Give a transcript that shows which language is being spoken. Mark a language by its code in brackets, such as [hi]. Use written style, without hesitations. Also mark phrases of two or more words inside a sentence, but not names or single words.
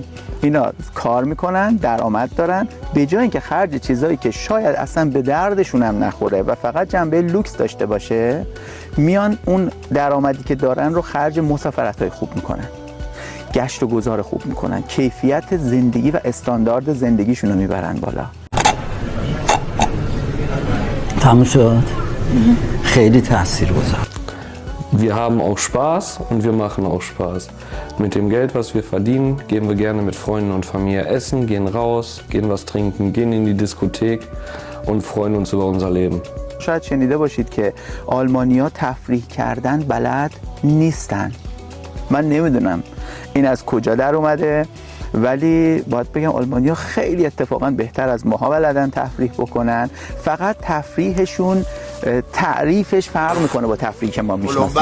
[fa] اینا کار میکنن، درآمد دارن، به جای اینکه خرج چیزایی که شاید اصلا به دردشون هم نخوره و فقط جنبه لوکس داشته باشه، میان اون درآمدی که دارن رو خرج مسافرت‌های خوب میکنن، گشت و گذار خوب میکنن، کیفیت زندگی و استاندارد زندگیشون رو میبرن بالا. تموم شد. خیلی تاثیرگذار. [de] Wir haben auch Spaß und wir machen auch Spaß. Mit dem Geld, was wir verdienen, gehen wir gerne mit Freunden und Familie essen, gehen raus, gehen was trinken, gehen in die Diskothek und freuen uns über unser Leben. [fa] شاید شنیده باشید که آلمانیا تفریح کردن بلد نیستن. من نمیدونم این از کجا در اومده، ولی باید بگم آلمانیا خیلی اتفاقا بهتر از ماها بلدن تفریح بکنن. فقط تفریحشون تعریفش فرق میکنه با تفریحی که ما میشناسیم.